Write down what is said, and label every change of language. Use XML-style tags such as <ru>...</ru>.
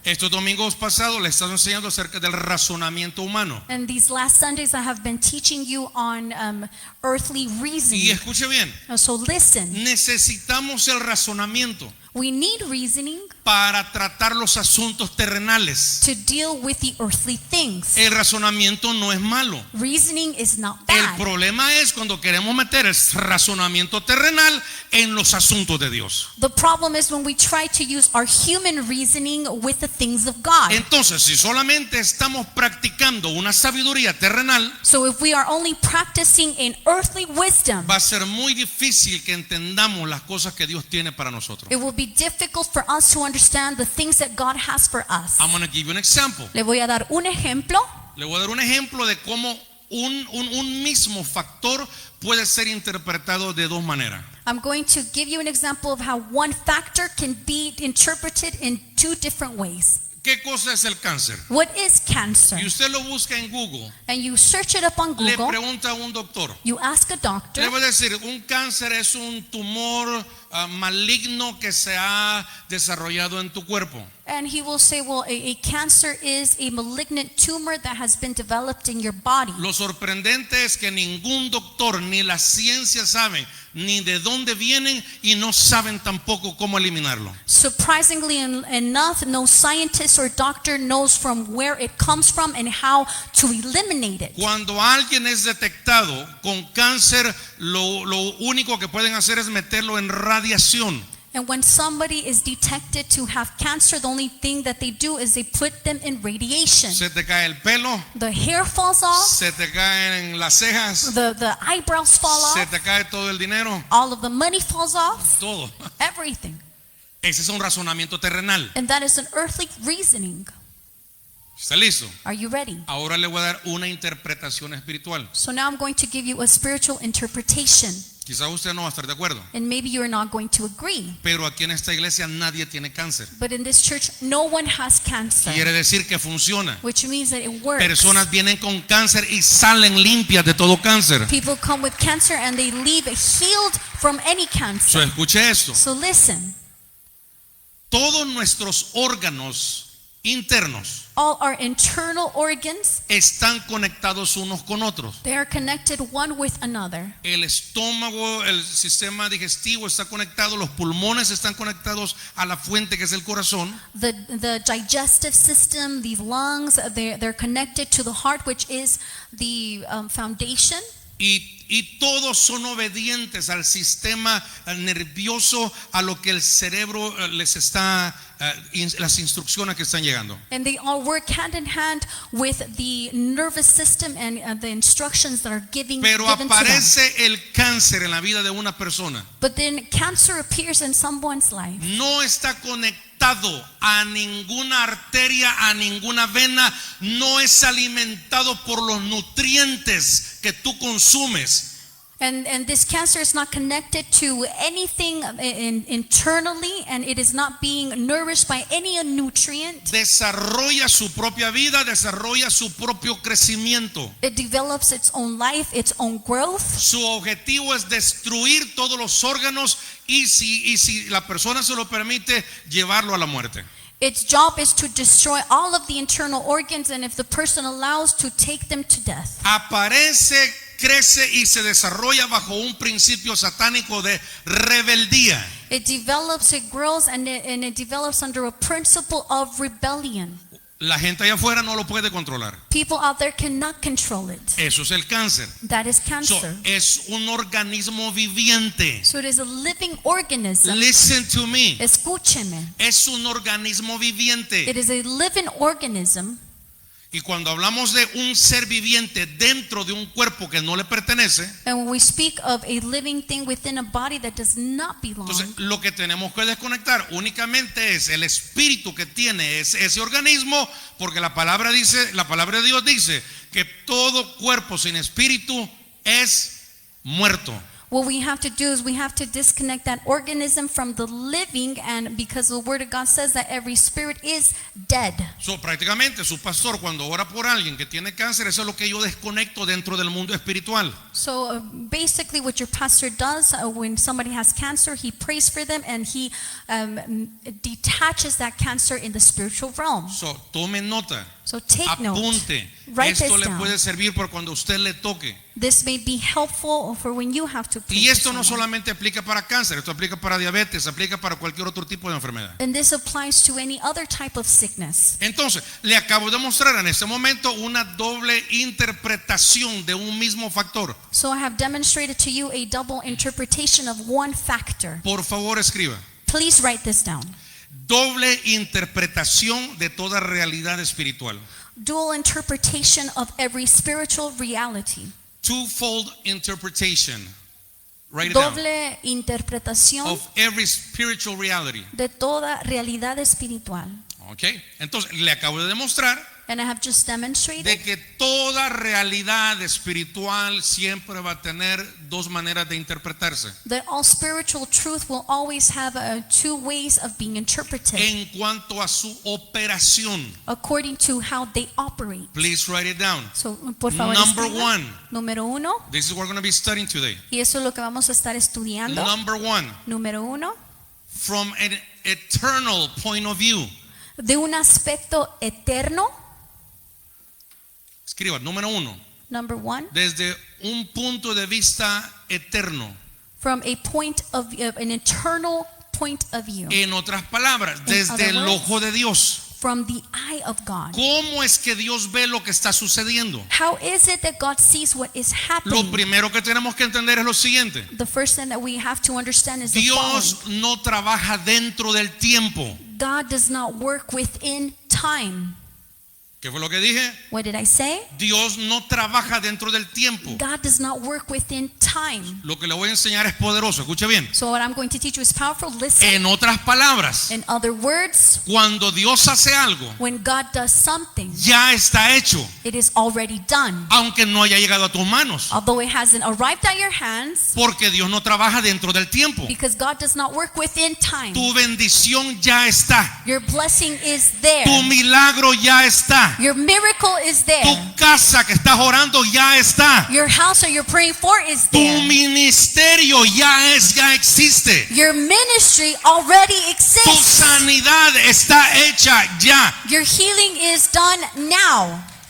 <es>Estos domingos pasados les he estado enseñando acerca del razonamiento humano.</es> <en>and these last Sundays I have been teaching you on earthly</en> <es>Y</es> <en>reasoning.</en> <es>escuche bien,</es> <en>So listen,</en> <es>necesitamos el razonamiento.</es> <en>we need reasoning</en> <es>para tratar los asuntos terrenales.</es> <en>to deal with the earthly things.</en> <es>El razonamiento no es malo.</es> <en>Reasoning is not</en> <es>El</es> <en>bad.</en> <es>problema es cuando queremos meter el razonamiento terrenal en los asuntos de Dios.</es> <en>The problem is when we try to use our human reasoning with the things of God.</en> <es>Entonces, si solamente estamos practicando una sabiduría terrenal,</es> <en>So if we are only practicing in earthly wisdom,</en> <es>va a ser muy difícil que entendamos las cosas que Dios tiene para nosotros.</es> <en>it will be difficult for us to understand the things that God has for us. I'm going to give you an example.</en> <es>Le voy a dar un ejemplo. Le voy a dar un ejemplo de cómo un mismo factor puede ser interpretado de dos maneras.</es> <en>I'm going to give you an example of how one factor can be interpreted in two different ways.</en> <es>¿Qué cosa es el cáncer?</es> <en>What is cancer?</en> <es>Y usted lo busca en Google,</es> <en>And you search it up on</en> <es>le</es> <en>Google.</en> <es>pregunta a un doctor.</es> <en>You ask a doctor.</en> <es>Le voy a decir, un cáncer es un tumor maligno que se ha desarrollado en tu cuerpo.</es> <en>And he will say, well, a cancer is a malignant tumor that has been developed in your body.</en> <es>Lo sorprendente es que ningún doctor ni la ciencia sabe ni de dónde vienen y no saben tampoco cómo eliminarlo.</es> <en>Surprisingly enough, no scientist or doctor knows from where it comes from and how to eliminate it.</en> <es>Cuando alguien es detectado con cáncer, lo único que pueden hacer es meterlo en radiación.</es> <en>And when somebody is detected to have cancer, the only thing that they do is they put them in radiation.</en> <es>Se te cae el pelo,</es> <en>The hair falls off,</en> <es>se te caen las cejas,</es> <en>the eyebrows fall</en> <es>se</es> <en>off,</en> <es>te cae todo el dinero,</es> <en>all of the money falls off,</en> <es>todo.</es> <en>everything.</en> <es>Ese es un razonamiento terrenal.</es> <en>And that is an earthly reasoning.</en> <es>¿Está listo?</es> <en>Are you ready?</en> <es>Ahora le voy a dar una interpretación espiritual.</es> <en>So now I'm going to give you a spiritual interpretation.</en> <es>Quizás usted no va a estar de acuerdo,</es> <en>And maybe you're not going to agree.</en> <es>pero aquí en esta iglesia nadie tiene cáncer.</es> <en>But in this church, no one has cancer.</en> <es>Quiere decir que funciona.</es> <en>Which means that it works.</en> <es>Personas vienen con cáncer y salen limpias de todo cáncer.</es> <en>People come with cancer and they leave healed from any cancer.</en> <es>Escuche esto.</es> <en>So listen,</en> <es>Todos nuestros órganos internos</es> <en>all our internal organs,</en> <es>están conectados unos con otros.</es> <en>they are connected one with another.</en> <es>El estómago, el sistema digestivo está conectado, los pulmones están conectados a la fuente que es el corazón.</es> <en>The digestive system, the lungs, they're connected to the heart, which is the foundation.</en> <es>Y todos son obedientes al sistema nervioso, a lo que el cerebro les está, las instrucciones que están llegando.</es> <en>And they all work hand in hand with the nervous system and the instructions that are given</en> <es>Pero</es> <en>to them.</en> <es>aparece el cáncer en la vida de una persona.</es> <en>But then cancer appears in someone's life.</en> <es>No está conectado a ninguna arteria, a ninguna vena, no es alimentado por los nutrientes que tú consumes.</es> <en>And this cancer is not connected to anything internally, and it is not being nourished by any nutrient.</en> <es>Desarrolla su propia vida, desarrolla su propio crecimiento.</es> <en>It develops its own life, its own growth.</en> <es>Su objetivo es destruir todos los órganos y si la persona se lo permite, llevarlo a la muerte.</es> <en>Its job is to destroy all of the internal organs, and if the person allows, to take them to death.</en> <es>Aparece, crece y se desarrolla bajo un principio satánico de rebeldía.</es> <en>It develops, it grows, and it develops under a principle of rebellion.</en> <es>La gente allá afuera no lo puede controlar.</es> <en>People out there cannot control it.</en> <es>Eso es el cáncer.</es> <en>That is cancer.</en> <es>Es un organismo viviente.</es> <en>So it is a living organism. Listen to me.</en> <es>Escúcheme. Es un organismo viviente.</es> <en>It is a living organism.</en> <es>Y cuando hablamos de un ser viviente dentro de un cuerpo que no le pertenece,</es> <en>And when we speak of a living thing within a body that does not belong,</en> <es>entonces lo que tenemos que desconectar únicamente es el espíritu que tiene ese organismo, porque la palabra de Dios dice que todo cuerpo sin espíritu es muerto.</es> <en>what we have to do is we have to disconnect that organism from the living, and because the word of God says that every spirit is dead.</en> <es>Prácticamente su pastor cuando ora por alguien que tiene cáncer, eso es lo que yo desconecto dentro del mundo espiritual.</es> <en>So basically what your pastor does when somebody has cancer, he prays for them and he detaches that cancer in the spiritual realm.</en> <es>Tome nota.</es> <en>So take note.</en> <es>Apunte.</es> <en>Write</en> <es>Esto</es> <en>this</en> <es>le</es> <en>down.</en> <es>puede servir por cuando usted le toque.</es> <en>This may be helpful for when you have to pray</en> <es>Y</es> <en>for</en> <es>esto no</es> <en>someone.</en> <es>solamente aplica para cáncer, esto aplica para diabetes, aplica para cualquier otro tipo de enfermedad.</es> <en>And this applies to any other type of sickness.</en> <es>Entonces, le acabo de mostrar en este momento una doble interpretación de un mismo factor.</es> <en>So I have demonstrated to you a double interpretation of one factor.</en> <es>Por favor, escriba.</es> <en>Please write this down.</en> <es>Doble interpretación de toda realidad espiritual.</es> <en>Dual interpretation of every spiritual reality. Twofold interpretation. Write it down.</en> <es>Doble interpretación</es> <en>Of every spiritual reality.</en> <es>de toda realidad espiritual. Ok. Entonces, le acabo de demostrar</es> <en>And I have just demonstrated</en> <es>de que toda realidad espiritual siempre va a tener dos maneras de interpretarse.</es> <en>that all spiritual truth will always have two ways of being interpreted</en> <es>En cuanto a su operación.</es> <en>according to how they operate. Please write it down.</en> <es>So, por favor,</es> <en>Number</en> <es>escriba.</es> <en>one.</en> <es>Número uno,</es> <en>This is what we're going to be studying today.</en> <es>y eso es lo que vamos a estar estudiando.</es> <en>Number one.</en> <es>Número uno,</es> <en>From an eternal point of view.</en> <es>de un aspecto eterno. Escriba, número uno.</es> <en>Number one,</en> <es>Desde un punto de vista eterno.</es> <en>from a point of an eternal point of view,</en> <es>En otras palabras, desde</es> <en>other</en> <es>el</es> <en>words,</en> <es>ojo de Dios.</es> <en>from the eye of God.</en> <es>¿Cómo es que Dios ve lo que está sucediendo?</es> <en>How is it that God sees what is</en> <es>Lo</es> <en>happening?</en> <es>primero que tenemos que entender es lo siguiente.</es> <en>The first thing that we have to understand is the following.</en> <es>Dios no trabaja dentro del tiempo.</es> <en>God does not work within time.</en> <es>¿Qué fue lo que dije?</es> <en>What did I say?</en> <es>Dios no trabaja dentro del tiempo.</es> <en>God does not work within time.</en> <es>Lo que le voy a enseñar es poderoso. Escuche bien.</es> <en>So what I'm going to teach you is powerful. Listen.</en> <es>En otras palabras,</es> <en>In other words,</en> <es>cuando Dios hace algo,</es> <en>when God does something,</en> <es>ya está hecho,</es> <en>it is already done.</en> <es>aunque no haya llegado a tus manos.</es> <en>Although it hasn't arrived at your hands,</en> <es>Porque Dios no trabaja dentro del tiempo.</es> <en>because God does not work within time.</en> <es>Tu bendición ya está.</es> <en>Your blessing is there.</en> <es>Tu milagro ya está.</es> <en>Your miracle is there.</en> <es>Tu casa que estás orando ya está.</es> <en>Your house that you're praying for is</en> <es>Tu</es> <en>there.</en> <es>ministerio ya existe.</es> <en>Your ministry already</en> <es>Tu</es> <en>exists.</en> <es>sanidad está hecha ya.</es> <en>Your healing is done now.</en>